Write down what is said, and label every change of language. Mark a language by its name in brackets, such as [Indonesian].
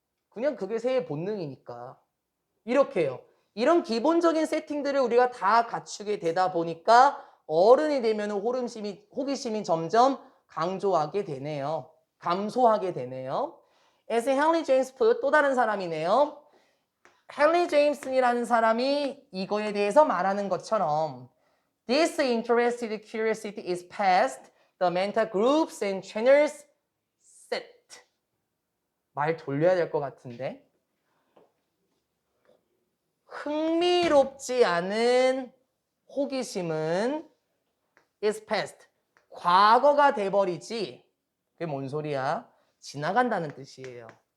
[Korean] 그냥 그게 새의 본능이니까. 이렇게 해요. 이런 기본적인 세팅들을 우리가 다 갖추게 되다 보니까 어른이 되면 호기심이 점점 강조하게 되네요. 감소하게 되네요. [English] As Henry James put, [Korean] 또 다른 사람이네요. 헨리 제임슨이라는 사람이 이거에 대해서 말하는 것처럼 [English] Disinterested curiosity is past the mental groups and channels set. [Korean] 말 돌려야 될 것 같은데. 흥미롭지 않은 호기심은 [English] is past. [Korean] 과거가 돼버리지. 그게 뭔 소리야? 지나간다는 뜻이에요.